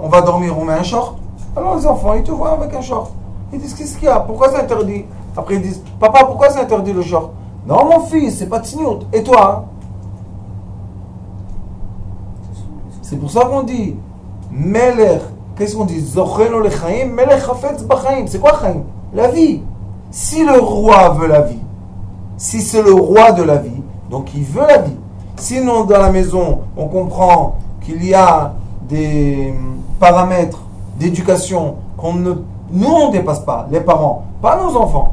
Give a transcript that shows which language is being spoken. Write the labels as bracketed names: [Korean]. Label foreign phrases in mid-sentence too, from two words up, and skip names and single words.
[French] On va dormir, on met un short? Alors les enfants, ils te voient avec un short. Ils disent, qu'est-ce qu'il y a? Pourquoi c'est interdit? Après ils disent, papa, pourquoi c'est interdit le short? Non mon fils, c'est pas tsniout. Et toi? C'est pour ça qu'on dit, Melech, qu'est-ce qu'on dit? [Hebrew] זכרנו לחיים, מלך חפץ בחיים. [French] C'est quoi chaim? La vie. Si le roi veut la vie, si c'est le roi de la vie, donc il veut la vie. Sinon dans la maison, on comprend qu'il y a des paramètres d'éducation nous on ne dépasse pas, les parents, pas nos enfants.